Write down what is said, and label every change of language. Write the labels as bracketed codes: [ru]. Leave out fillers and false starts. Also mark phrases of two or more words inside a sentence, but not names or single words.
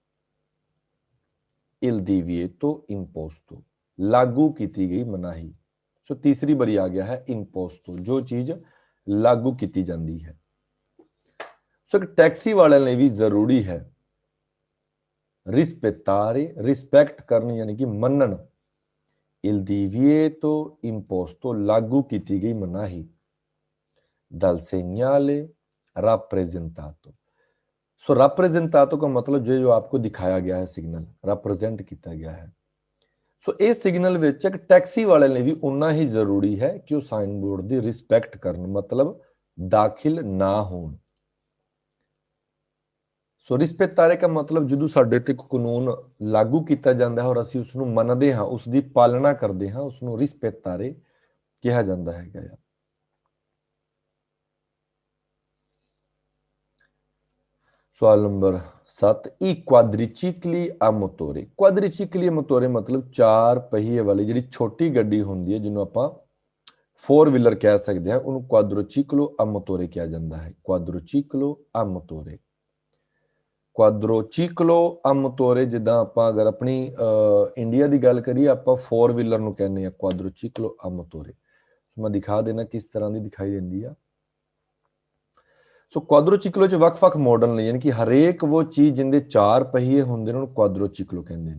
[it] il divieto imposto [hi] लागू की गई मनाही। सो तीसरी बारी आ गया है इम्पोस्तो, जो चीज लागू की जाती है। सो एक टैक्सी वाले लिए भी जरूरी है रिस्पेक्टारे, रिस्पेक्ट करना यानी कि मनन, [it] il divieto imposto, [hi] लागू की गई मनाही, [it] dal segnale rappresentato। [hi] सो rappresentato का मतलब जो आपको दिखाया गया है सिग्नल, रिप्रेजेंट किया गया है। सो ये सिग्नल विच एक टैक्सी वाले ने भी उन्ना ही जरूरी है कि वो [en] sign board [hi] की रिस्पैक्ट करन, मतलब दाखिल ना होण। सो रिस्पेक्टारे का मतलब [pa] ਜਦੋਂ ਸਾਡੇ ਤੇ ਕਾਨੂੰਨ ਲਾਗੂ ਕੀਤਾ ਜਾਂਦਾ ਹੈ ਔਰ ਅਸੀਂ ਉਸ ਨੂੰ ਮੰਨਦੇ ਹਾਂ, ਉਸ ਦੀ ਪਾਲਣਾ ਕਰਦੇ ਹਾਂ, ਉਸ ਨੂੰ ਰਿਸਪੇਤਾਰੇ ਕਿਹਾ ਜਾਂਦਾ ਹੈਗਾ ਆ। ਸਵਾਲ ਨੰਬਰ 7, [it] ई quadricicli a motore। quadricicli a motore [pa] मतलब ਚਾਰ ਪਹੀਏ ਵਾਲੀ ਜਿਹੜੀ ਛੋਟੀ ਗੱਡੀ ਹੁੰਦੀ ਹੈ ਜਿਹਨੂੰ ਆਪਾਂ 4 ਵੀਲਰ ਕਹਿ ਸਕਦੇ ਹਾਂ, ਉਹਨੂੰ [it] quadriciclo a motore [pa] ਕਿਹਾ ਜਾਂਦਾ ਹੈ। [it] quadriciclo a motore, quadriciclo a motore, [pa] ਜਿੱਦਾਂ ਆਪਾਂ ਅਗਰ ਆਪਣੀ ਇੰਡੀਆ ਦੀ ਗੱਲ ਕਰੀਏ ਆਪਾਂ 4 ਵੀਲਰ ਨੂੰ ਕਹਿੰਦੇ ਆ [it] quadriciclo a motore. [pa] ਮੈਂ ਦਿਖਾ ਦੇਣਾ ਕਿਸ ਤਰ੍ਹਾਂ ਦੀ ਦਿਖਾਈ ਦਿੰਦੀ ਆ। ਸੋ ਕੁਆਡਰੋਚੀਕਲੋ ਚ ਵੱਖ-ਵੱਖ ਮਾਡਲ ਨੇ, ਯਾਨੀ ਕਿ ਹਰੇਕ ਉਹ ਚੀਜ਼ ਜਿੰਦੇ 4 ਪਹੀਏ ਹੁੰਦੇ ਨੇ ਉਹਨੂੰ ਕੁਆਡਰੋਚੀਕਲੋ ਕਹਿੰਦੇ ਨੇ।